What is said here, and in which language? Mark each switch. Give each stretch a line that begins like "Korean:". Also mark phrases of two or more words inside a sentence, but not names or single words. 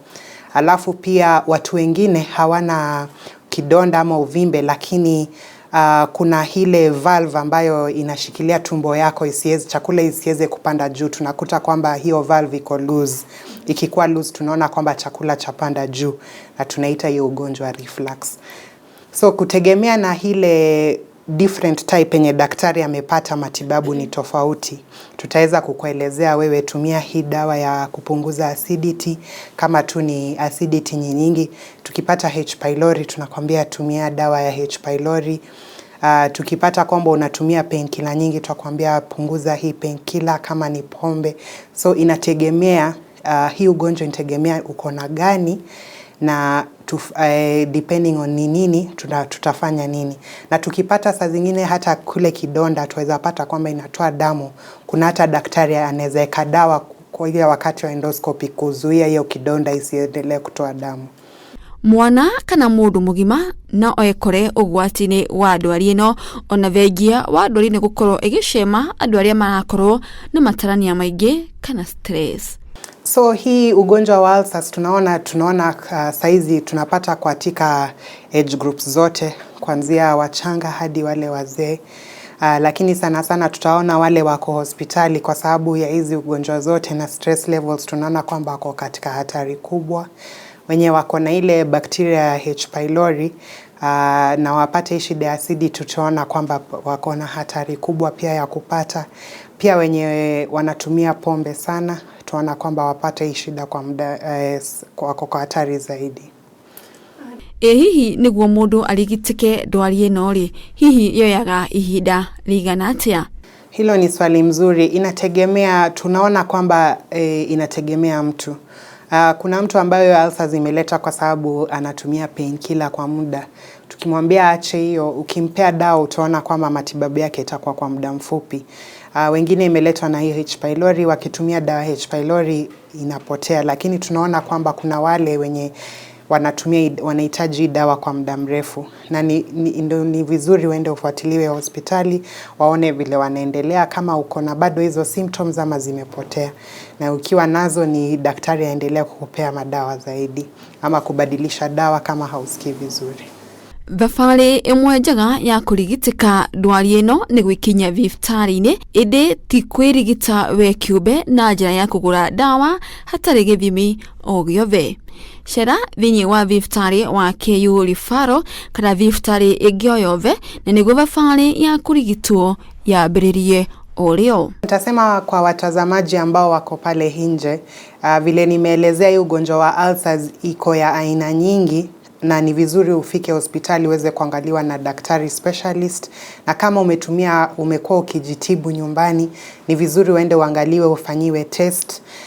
Swahili: Alafu pia watu wengine hawana kidonda ama uvimbe, lakini kuna ile valve ambayo inashikilia tumbo yako chakula isiweze kupanda juu. Tunakuta kwamba hiyo valve iko loose. Ikikuwa loose tunaona kwamba chakula chapanda juu, na tunaita hiyo ugonjwa reflux. So kutegemea na ile
English: different type
Swahili: yenye daktari amepata matibabu ni tofauti. Tutaweza kukuelezea wewe tumia hii dawa ya kupunguza acidity kama tu ni acidity nyingi. Tukipata H pylori tunakwambia tumia dawa ya H pylori. Tukipata kwamba unatumia painkiller nyingi tunakwambia punguza hii painkiller kama ni pombe. So inategemea, hii ugonjwa inategemea uko na gani, na
English: depending on
Swahili: ni nini tutafanya nini. Na tukipata saa zingine hata kule kidonda tuweza pata kwamba inatoa damu, kuna hata daktari anaweza weka dawa kwa ile wakati wa endoscopy kuzuia hiyo kidonda isiendelee kutoa damu.
Kikuyu: Mwana kana mundu mugima na oekore ugwatini wa ndwari ino, ona vengia wa ndwari ni gukorwo igicema andu aria marakorwo na matarania maingi kana stress.
Swahili: So hii ugonjwa wa ulcers tunaona saizi tunapata katika
English: age groups
Swahili: zote, kuanzia wachanga hadi wale wazee. Lakini sana sana tutaona wale wako hospitali kwa sababu ya hizi ugonjwa zote na
English: stress levels,
Swahili: tunaona kwamba wako katika hatari kubwa. Wenye wako na ile bakteria ya H pylori na wapate shida ya acidity, tutaona kwamba wako na hatari kubwa pia ya kupata. Pia wenye wanatumia pombe sana, tunaona kwamba wapate shida kwa muda, wako kwa hatari zaidi.
Kikuyu: Hihi niguo mundu arigitike ndwari ino ri, hihi yoyaga ihinda rigana atia?
Swahili: Hilo ni swali mzuri. Inategemea, tunaona kwamba inategemea mtu. Kuna mtu ambayo ulcers imeleta kwa sababu anatumia painkiller kwa muda. Tukimwambia aache hiyo, ukimpea dawa utaona kwamba matibabu yake itakuwa kwa muda mfupi. Wengine imeletwa na hiyo H pylori, wakitumia dawa H pylori inapotea, lakini tunaona kwamba kuna wale wenye wanahitaji dawa kwa muda mrefu, na ni vizuri uende ufuatiliwe hospitali waone vile wanaendelea, kama uko na bado hizo symptoms ama zimepotea, na ukiwa nazo ni daktari aendelea kukupea madawa zaidi ama kubadilisha dawa kama hausikii vizuri.
Kikuyu: Thabarĩ ĩmwe njega ya kũrigitika ndwari ĩno nĩ gwĩkinya thibitarĩ-inĩ, ĩndĩ ti kwĩrigita we kĩũmbe na njĩra ya kũgũra dawa hatarĩ gĩthimi o gĩothe. Cera thĩinĩ wa thibitarĩ wa KU Referral kana thibitarĩ ĩngĩ o yothe, na nĩguo thabarĩ ya kũrigitwo yambĩrĩrie o rĩo.
Swahili: Nitasema kwa watazamaji ambao wako pale nje, vile nimeelezea hii ugonjwa wa ulcers iko ya aina nyingi, na ni vizuri ufike hospitali uweze kuangaliwa na daktari specialist, na kama umekuwa ukijitibu nyumbani, ni vizuri uende uangaliwe, ufanyiwe test.